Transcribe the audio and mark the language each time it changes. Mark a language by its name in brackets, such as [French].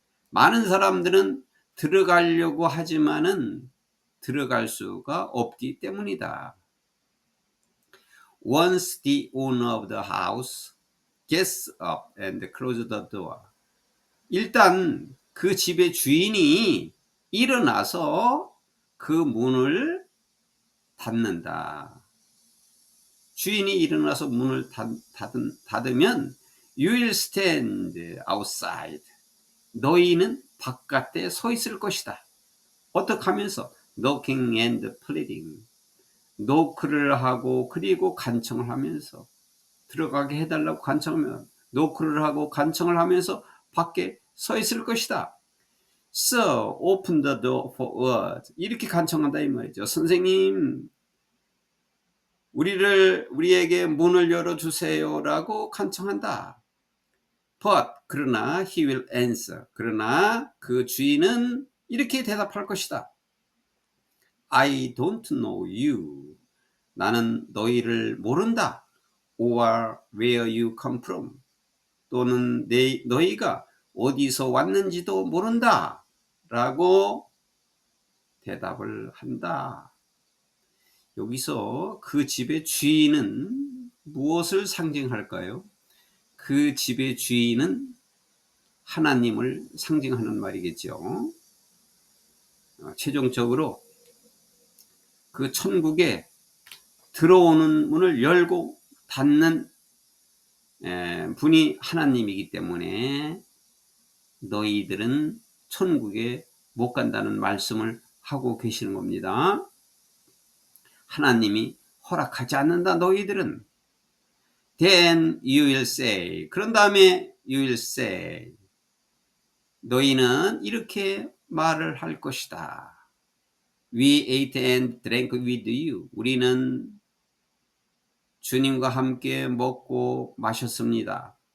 [Korean] 많은 사람들은 들어가려고 하지만은 들어갈 수가 없기 때문이다. [English] Once the owner of the house gets up and closes the door. [Korean] 일단 그 집의 주인이 일어나서 그 문을 닫는다. 주인이 일어나서 문을 닫으면 [English] You will stand outside. [Korean] 너희는 바깥에 서 있을 것이다. 어떻게 하면서? [English] knocking and pleading. [Korean] 노크를 하고 그리고 간청을 하면서 들어가게 해달라고 간청하면 노크를 하고 간청을 하면서 밖에 서 있을 것이다. [English] Sir, open the door for us. [Korean] 이렇게 간청한다 이 말이죠. 선생님, 우리에게 문을 열어주세요라고 간청한다. [English] But [Korean] 그러나 [English] he will answer. [Korean] 그러나 그 주인은 이렇게 대답할 것이다. [English] I don't know you. [Korean] 나는 너희를 모른다. [English] Or where you come from. [Korean] 또는 너희가 어디서 왔는지도 모른다. 라고 대답을 한다. 여기서 그 집의 주인은 무엇을 상징할까요? 그 집의 주인은 하나님을 상징하는 말이겠죠. 최종적으로 그 천국에 들어오는 문을 열고 닫는 분이 하나님이기 때문에 너희들은 천국에 못 간다는 말씀을 하고 계시는 겁니다. 하나님이 허락하지 않는다 너희들은. [English] Then you will say. [Korean] 그런 다음에 [English] you will say. [Korean] 너희는 이렇게 말을 할 것이다. [English] We ate and drank with you. [Korean] 우리는 주님과 함께 먹고 마셨습니다.